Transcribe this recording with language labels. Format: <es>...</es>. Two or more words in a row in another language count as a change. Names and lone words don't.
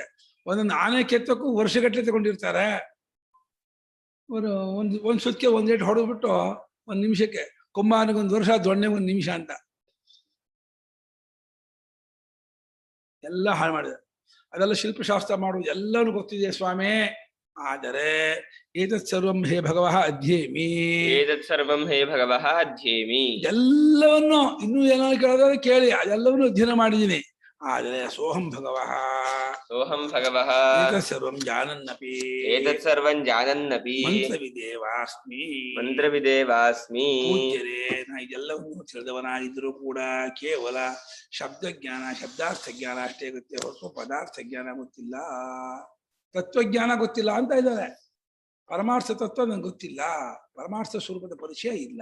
<kn>ಒಂದೊಂದು ಆನೆ ಕೆತ್ತಕ್ಕೂ ವರ್ಷಗಟ್ಟಲೆ ತಗೊಂಡಿರ್ತಾರೆ. ಒಂದು ಸುತ್ತಿಗೆ 1 ಏಟು ಹೊಡೆದ್ಬಿಟ್ಟು 1 ನಿಮಿಷಕ್ಕೆ, ಕೊಂಬಾನಿಗೆ 1 ವರ್ಷ, ದೊಣ್ಣೆಗೆ 1 ನಿಮಿಷ ಅಂತ. ಎಲ್ಲ ಹಾಳು ಮಾಡಿದ. ಅದೆಲ್ಲ ಶಿಲ್ಪಶಾಸ್ತ್ರ ಮಾಡುವುದು ಎಲ್ಲವೂ ಗೊತ್ತಿದೆ ಸ್ವಾಮಿ.</kn> <sa>ಆದರೆ ಏತತ್ ಸರ್ವಂ ಹೇ ಭಗವಃ ಅಧ್ಯೇಮಿ, ಏತತ್ ಸರ್ವಂ ಹೇ ಭಗವಃ ಅಧ್ಯೇಮಿ,</sa> <kn>ಎಲ್ಲವನ್ನು ಇನ್ನೂ ಏನಾದ್ರು ಕೇಳಿದ್ರೆ ಕೇಳಿ, ಅದೆಲ್ಲವನ್ನು ಅಧ್ಯಯನ ಮಾಡಿದ್ದೀನಿ.</kn> <sa>ಆದರೆ ಸೋಹಂ ಭಗವಃ, ಸೋಹಂ ಭಗವಃ ಏತತ್ ಸರ್ವಂ ಜಾನನ್ನಪಿ, ಏತತ್ ಸರ್ವಂ ಜಾನನ್ನಪಿ ಮಂತ್ರವಿದೇವಾಸ್ಮಿ, ಮಂತ್ರವಿದೇವಾಸ್ಮಿ.</sa> <kn>ಪೂಜ್ಯರೇ, ನಾ ಇದೆಲ್ಲವನ್ನು ತಿಳಿದವನಾಗಿದ್ದರೂ ಕೂಡ ಕೇವಲ ಶಬ್ದಜ್ಞಾನ ಶಬ್ದಾರ್ಥ ಜ್ಞಾನ ಅಷ್ಟೇ ಗೊತ್ತೇ ಹೊರತು ಪದಾರ್ಥ ಜ್ಞಾನ ಗೊತ್ತಿಲ್ಲ, ತತ್ವಜ್ಞಾನ ಗೊತ್ತಿಲ್ಲ ಅಂತ ಇದ್ದಾರೆ. ಪರಮಾರ್ಥ ತತ್ವ ನಂಗೆ ಗೊತ್ತಿಲ್ಲ, ಪರಮಾರ್ಥ ಸ್ವರೂಪದ ಪರಿಚಯ ಇಲ್ಲ.</kn>